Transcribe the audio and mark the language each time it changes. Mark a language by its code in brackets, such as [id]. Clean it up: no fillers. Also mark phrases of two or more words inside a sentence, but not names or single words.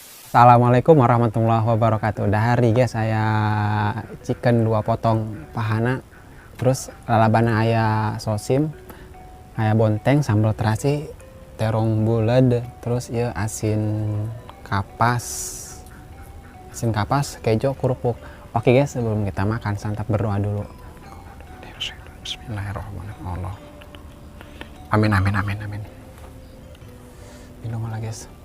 [ar] Assalamualaikum warahmatullahi wabarakatuh. [su] Dahari guys, saya chicken 2 potong pahana, terus lalabana aya sosim, aya bonteng, sambal terasi, terong bulat, terus ya asin kapas, kejo, kerupuk. [id] Oke guys, sebelum kita makan santap berdoa dulu. Bismillahirrahmanirrahim. Allah. Amin amin amin amin. Minum lah guys.